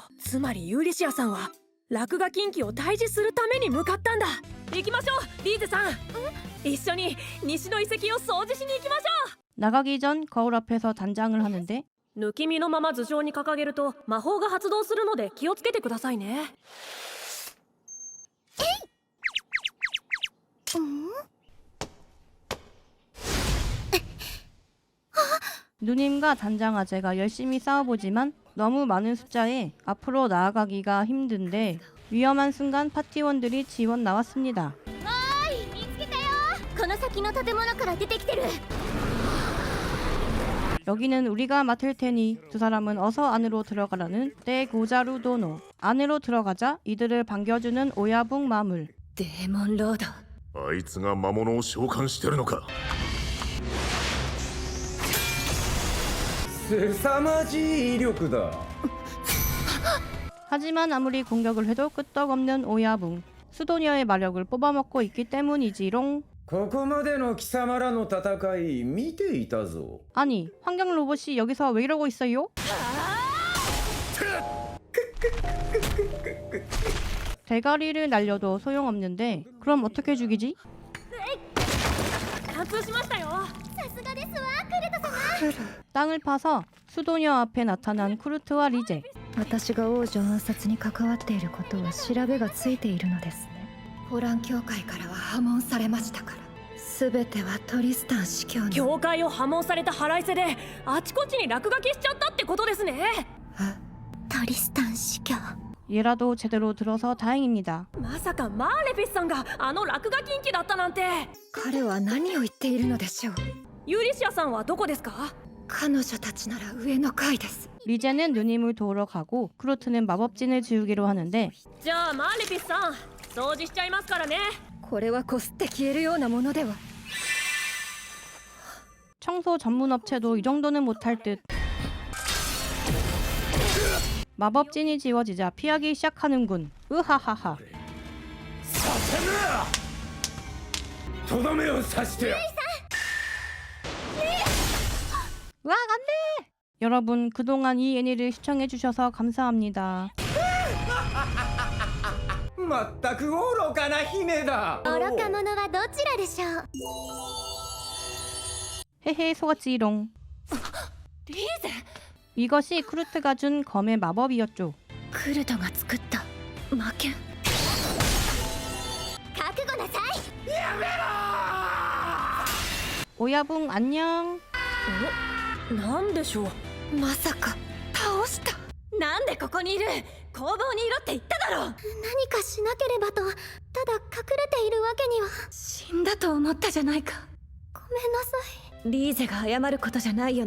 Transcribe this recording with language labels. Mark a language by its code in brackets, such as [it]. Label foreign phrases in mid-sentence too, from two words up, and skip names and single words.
[ja] つまりユーリシアさんは落書き인기を退治するために向かったんだ。行きましょう、リーゼさん。一緒に西の遺跡を掃除しに行きましょう。 [ko] 나가기 전 거울 앞에서 단장을 하는데 [ja] 抜き身のまま頭上に掲げると魔法が発動するので気をつけてくださいね。 [ko] 누님과 단장 아재가 열심히 싸워보지만 너무 많은 숫자에 앞으로 나아가기가 힘든데 위험한 순간 파티원들이 지원 나왔습니다. [ja] 見つけたよ。この先の建物から出てきてる。 [ko] 여기는 우리가 맡을 테니 두 사람은 어서 안으로 들어가라는 떼고자루도노. 안으로 들어가자 이들을 반겨주는 오야붕 마물. [ja] デーモンロード。あいつが魔物を召喚してるのか。凄まじい威力だ。 [ko] 하지만 아무리 공격을 해도 끄떡없는 오야붕. 수도녀의 마력을 뽑아먹고 있기 때문이지롱. [ja] ここまでの貴様らの戦い見ていたぞ。 [ko] 아니 환경 로봇이 여기서 왜 이러고 있어요? 대가리를 날려도 소용없는데 그럼 어떻게 죽이지? [ja] 貫通しましたよ。さすがですわ、クルト様。 [ko] 땅을 파서 수도녀 앞에 나타난 크루트와 리제. [ja] 私が王女暗殺に関わっていることは調べがついているのですね。ホラン教会からは破門されましたから。すべてはトリスタン司教の。教会を破門された腹いせであちこちに落書きしちゃったってことですね。トリスタン司教。 [ko] 얘라도 제대로 들어서 다행입니다. [ja] まさかマーレフィスさんがあの落書き인기だったなんて。彼は何を言っているのでしょう。ユリシアさんはどこですか。彼女たちなら上の階です。 [ko] 리제는 누님을 도우러 가고 크루트는 마법진을 지우기로 하는데 [ja] じゃあマーレフィスさん掃除しちゃいますからね。これはこすって消えるようなものでは。 [ko] 청소 전문 업체도 이 정도는 못할 듯. 마법진이 지워지자 피하기 시작하는군. 으하하하. [ja] とどめを刺してよ。 [ko] 와 안돼! 여러분 그동안 이 애니를 시청해주셔서 감사합니다. [ja] まったく愚かな姫だ。愚か者はどちらでしょう。 [ko] 헤헤 속았지롱. [ja] リーゼ。 [ko] 이것이 크루트가 준 검의 마법이었죠. [ja] クルトが作った魔剣。覚悟なさい。 [ko] 오야붕 안녕. [ja] なんでしょう。まさか倒した。なんでここにいる。工房にいろって言っただろ。何かしなければと。ただ隠れているわけには。死んだと思ったじゃないか。ごめんなさい。リーゼが謝ることじゃないよな。